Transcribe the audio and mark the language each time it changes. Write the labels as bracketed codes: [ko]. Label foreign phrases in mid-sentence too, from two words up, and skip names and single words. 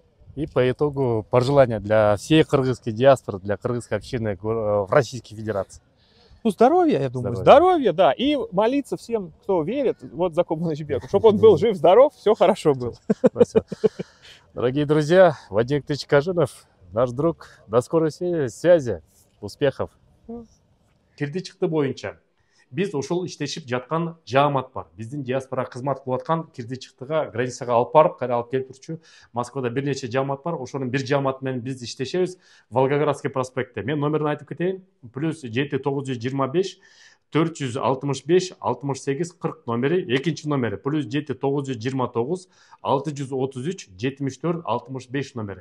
[ru] И по итогу пожелания для всей кыргызской диаспоры, для кыргызской общины в Российской Федерации. Ну, здоровья, я думаю. Здоровья, да. И молиться всем, кто верит, вот за Кубанычбеку, чтобы он был жив-здоров, все хорошо было. Спасибо. Дорогие друзья, Вадим Викторович Каженов, наш друг. До скорой связи. Успехов. [ky] Кирди-чыкты боюнча биз ошол иштешип жаткан жаамат бар. Биздин диаспора кызмат кылып аткан кирди-чыктыга границага алып барып, кайра алып келип турчу. Москвада бир нече жаамат бар. Ошонун бир жааматы менен биз иштешебиз. Волгоградский проспектте. Мен номерин айтып кетейин. +7 925 465 68 40 номери, экинчи номери +7 929 633 74 65 номери.